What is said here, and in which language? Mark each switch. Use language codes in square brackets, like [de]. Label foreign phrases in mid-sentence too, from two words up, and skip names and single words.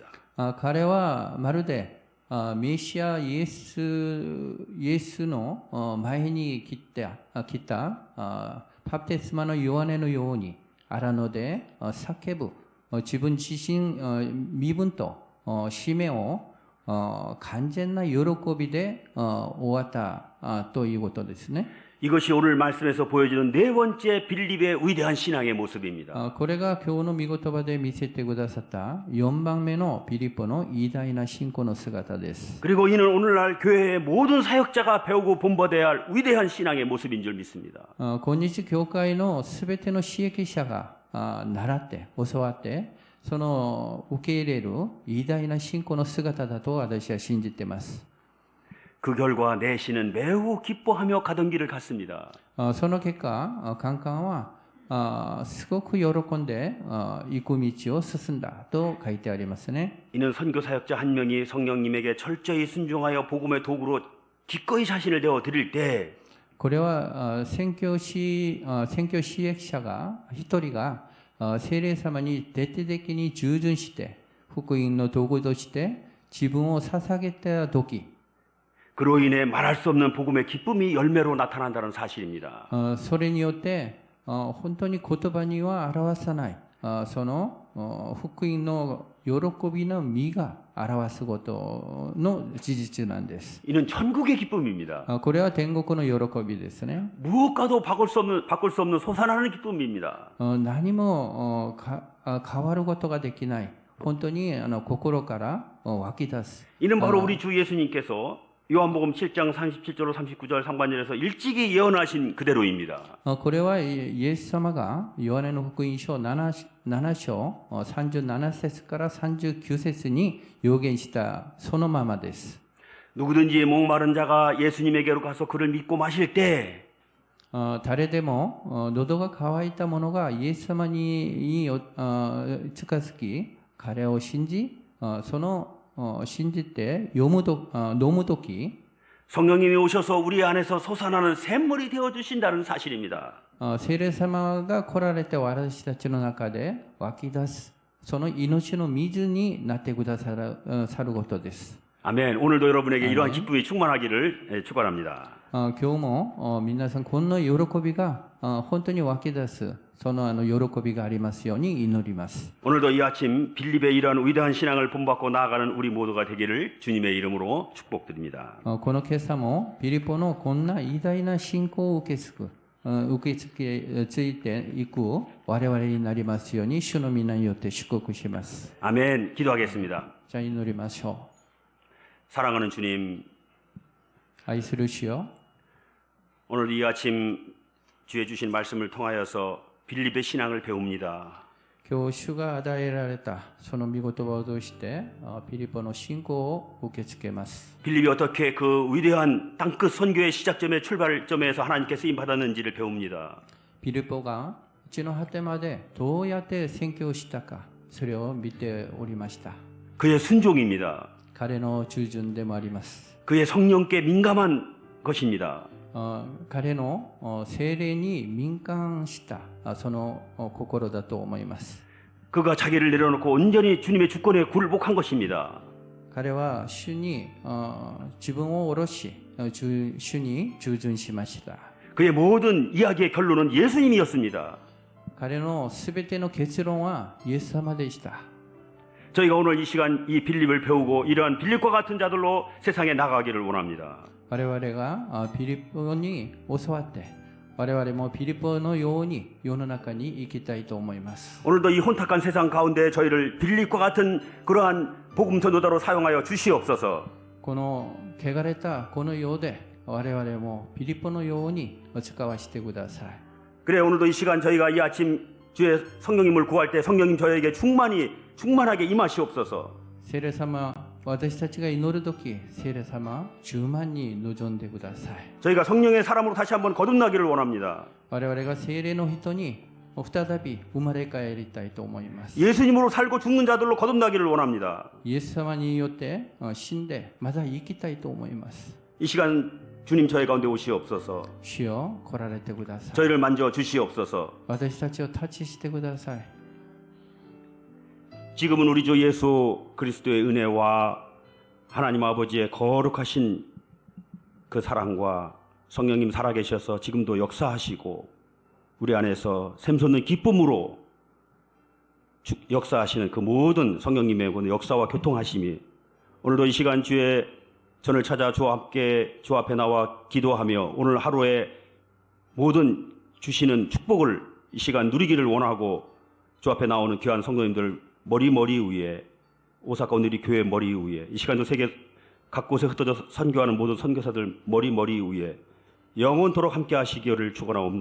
[ja] 彼はまるでメシアイエスの前に来たバプテスマのヨハネのように荒野で叫ぶ自分自身身分と使命を完全な喜びで終わったということですね。 [ko] 이것이 오늘 말씀에서 보여주는 네 번째 빌립의 위대한 신앙의 모습입니다. [ja] これが今日の御言葉で見せてくださった4番目のピリポの偉大な信仰の姿です。 [ko] 그리고 이는 오늘날 교회의 모든 사역자가 배우고 본받아야 할 위대한 신앙의 모습인 줄 믿습니다. [ja] 今日教会のすべての刺激者が習って教わってその受け入れる偉大な信仰の姿だと私は信じています。 [ko] 그 결과 내시는 매우 기뻐하며 가던 길을 갔습니다. [ja] その結果、カンカンはすごく喜んで行く道を進んだと書いてありますね。 [ko] 이는 선교 사역자 한 명이 성령님에게 철저히 순종하여 복음의 도구로 기꺼이 자신을 내어 드릴 때 [ja] これは宣教師役者が一人が聖霊様に徹底的に従順して福音の道具として自分を捧げた時 [ko] 그로 인해 말할 수 없는 복음의 기쁨이 열매로 나타난다는 사실입니다. [ja] それによって本当に言葉には表さないその福音の喜びの実が表すことの事実なんです。 [ko] 이는 천국의 기쁨입니다. [ja] これは天国の喜びですね。 [ko] 무엇과도 바꿀 수 없는 솟아나는 기쁨입니다. [ja] 何も変わることができない本当に心から湧き出す。 [ko] 이는 바로 우리 주 예수님께서 요한복음 7장 37절로 39절 상반절에서 일찍이 예언하신 그대로입니다. [ja] これはイエス様がヨハネの福音書7章37節から39節に予言したそのままです。 [ko] 누구든지 목마른 자가 예수님에게로 가서 그를 믿고 마실 때 [ja] 誰でも喉が渇いた者がイエス様に近づき彼を信じ信じて飲むとき [ko] 성령님이 오셔서 우리 안에서 솟아나는 샘물이 되어 주신다는 사실입니다. [ja] 聖霊様が来られて私たちの中で湧き出すその命の水になってくださることです。 [ko] 아멘. 오늘도 여러분에게 이러한 아멘. 기쁨이 충만하기를 축원합니다. [ja] 今日も皆さんこんな喜びが本当に湧き出すその喜びがありますように祈ります。 [ko] 오늘도 이 아침 빌립의 이러한 위대한 신앙을 본받고 나아가는 우리 모두가 되기를 주님의 이름으로 축복드립니다. [ja] この今朝もピリポのこんな偉大な信仰を受け継いでいく我々になりますように主の皆によって祝福します。 [ko] 아멘. 기도하겠습니다. [ja] じゃあ祈りましょ [ko] 사랑하는 주님, [ja] う。愛する主よ、 [ko] 오늘 이 아침 주의 주신 말씀을 통하여서 빌립의 신앙을 배웁니다. [ja] 今日主が与えられたその御言葉を通してピリポの信仰を受け付けます。 [ko] 빌립이 어떻게 그 위대한 땅끝 선교의 시작점의 출발점에서 하나님께 쓰임 받았는지를 배웁니다. [ja] ピリポが地の果てまでどうやって宣教したか、それを見ておりました。 [ko] 그의 순종입니다. [ja] 彼の従順でもあります。 [ko] 그의 성령께 민감한 것입니다. [ja] 彼の聖霊に敏感したその心だと思います。 [ko] 그가 자기를 내려놓고 온전히 주님의 주권에 굴복한 것입니다. [ja] 彼は主に自分を下ろし主に従順しました。 [ko] 그의 모든 이야기의 결론은 예수님이었습니다. [ja] 彼のすべての結論はイエス様でした。 [ko] 저희가 오늘 이 시간 이 빌립을 배우고 이러한 빌립과 같은 자들로 세상에 나가기를 원합니다. [ja] 我々がピリポに教わって我々もピリポのように世の中に生きたいと思います。 [ko] 오늘도 이 혼탁한 세상 가운데 저희를 빌립과 같은 그러한 복음 전도자로 사용하여 주시옵소서. [ja] この汚れたこの世で我々もピリポのように使わせてください。 [ko] 그래 오늘도 이 시간 저희가 이 아침 주의 성령님을 구할 때 성령님 저에게 충만하게 임하시옵소서. [ja] 聖霊様、私たちが祈るとき、聖霊様、充満に望んでください。 [ko] 저희가 성령의 사람으로 다시 한번 거듭나기를 원합니다. [ja] 我々が聖霊の人に再び生まれ変わりたいと思います。 [ko] 예수님으로 살고 죽는 자들로 거듭나기를 원합니다. [ja] イエス様によって死んでまた生きたいと思います。 [ko] 이 시간 주님 저희 가운데 오시옵소서. [ja] 主よ、来られてください。 [ko] 저희를 만져 주시옵소서. [ja] 私たちをタッチしてください。 [ko] 지금은 우리 주 예수 그리스도의 은혜와 하나님 아버지의 거룩하신 그 사랑과 성령님 살아계셔서 지금도 역사하시고 우리 안에서 샘솟는 기쁨으로 역사하시는 그 모든 성령님의 그 역사와 교통하심이 오늘도 이 시간 주의 전을 찾아 주 앞에 나와 기도하며 오늘 하루에 모든 주시는 축복을 이 시간 누리기를 원하고 주 앞에 나오는 귀한 성도님들 머리 위에 오사카 오늘이 교회 머리 위에 이 시간도 세계 각곳에 흩어져 선교하는 모든 선교사들 머리 위에 영원토록 함께 하시기를 축원하옵나이다.